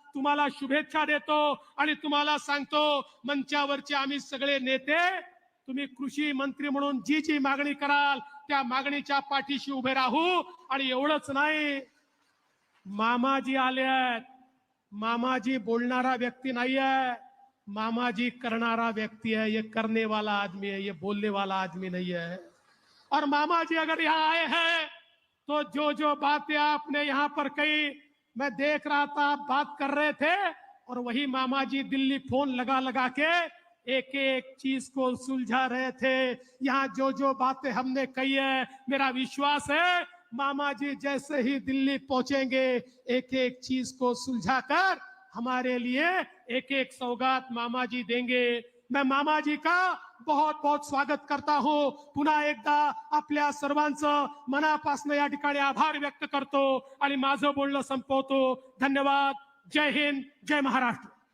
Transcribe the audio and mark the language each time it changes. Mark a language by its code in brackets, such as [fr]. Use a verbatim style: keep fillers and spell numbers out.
[mr] तुम्हाला शुभेच्छा देतो आणि तुम्हाला सांगतो, मंचावरचे आम्ही सगळे नेते, तुम्ही कृषी मंत्री म्हणून जी जी मागणी कराल त्या मागणीच्या पाठीशी उभे राहू. आणि एवढंच नाही, मामाजी आले आहेत. मामाजी बोलणारा व्यक्ती नाही आहे, मामाजी करणारा [hi] व्यक्ति है. ये करने वाला आदमी है, ये बोलने वाला आदमी नहीं है. और मामा जी अगर यहाँ आए हैं तो जो जो बातें आपने यहाँ पर कही, मैं देख रहा था आप बात कर रहे थे, और वही मामा जी दिल्ली फोन लगा लगा के एक एक चीज को सुलझा रहे थे. यहाँ जो जो बातें हमने कही है, मेरा विश्वास है मामा जी जैसे ही दिल्ली पहुंचेंगे एक एक चीज को सुलझा कर हमारे लिए एक एक सौगात मामा जी देंगे. मैं मामा जी का बहुत बहुत स्वागत करता हूं. [mr] पुन्हा एकदा आपल्या सर्वांचं मनापासून या ठिकाणी आभार व्यक्त करतो आणि माझं बोलणं संपवतो. धन्यवाद. जय हिंद. जय महाराष्ट्र.